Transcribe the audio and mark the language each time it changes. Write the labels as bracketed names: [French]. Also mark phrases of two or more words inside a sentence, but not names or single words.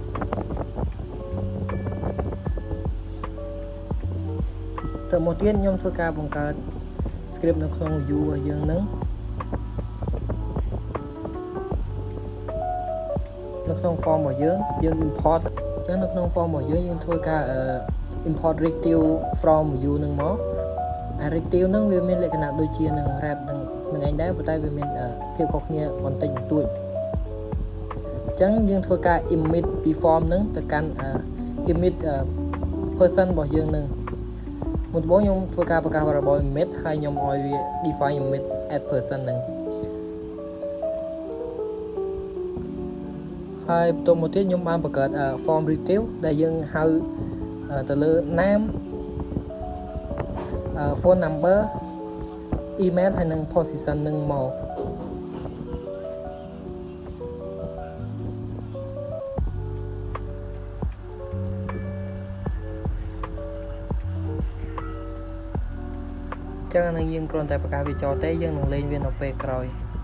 [Khmer] ទៅមកទៀតខ្ញុំធ្វើការបង្កើត script នៅក្នុង view របស់យើងនឹងនៅក្នុង form របស់យើង import អញ្ចឹងនៅក្នុង form របស់ យើងធ្វើការ [English] import rectangle from view [Khmer] នឹងមកrectangle នឹងវាមានលក្ខណៈដូចជានឹង wrap នឹងឯងដែរប៉ុន្តែវាមានភាពខុសគ្នាបន្តិចបន្តួចអញ្ចឹងយើងធ្វើការ emit ពី form នឹងទៅកាន់ emit person របស់យើងនឹងមុនដំបូងខ្ញុំធ្វើការបង្កើត [English] variable emit [Khmer] ហើយខ្ញុំឲ្យវា [English] define emit add person [Khmer] នឹងហើយបន្ទាប់មកទៀតខ្ញុំបានបង្កើត [English] form retail [Khmer] ដែលយើងហៅទៅលើ name [English] phone number email [Khmer] ហើយនឹង position នឹងមកចឹងនឹងយើងគ្រាន់តែបង្កើតវាចោលទេយើងនឹងលេងវានៅពេលក្រោយ